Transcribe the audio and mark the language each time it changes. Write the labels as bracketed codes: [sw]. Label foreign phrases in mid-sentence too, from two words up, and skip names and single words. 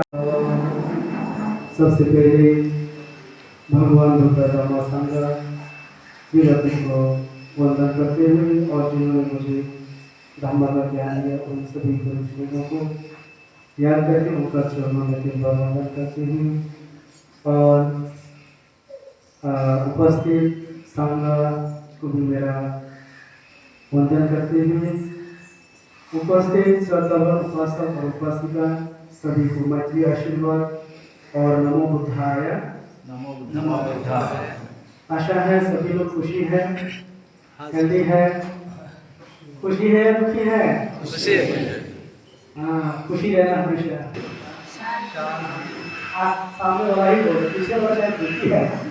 [hi] सबसे पहले भगवान बुद्ध धम्म संघ विरति को वंदन करते हुए और जिन्होंने मुझे धम्म का ज्ञान दिया उन सभी गुरुजनों को याद करके उनका चरणों में वंदन करते हुए और उपस्थित संघ को भी मेरा वंदन करते हुए उपस्थित श्रद्धावान उपासक और उपासिका सभी को मैत्री आशीर्वाद और [pi] नमो बुद्धाय। नमो बुद्धाय। [hi] आशा है सभी लोग खुशी है, हेल्दी है, खुशी है या दुखी है? खुशी है। हाँ, खुशी रहना हमेशा। सामने वाला ही बोल, पीछे वाला शायद दुखी है।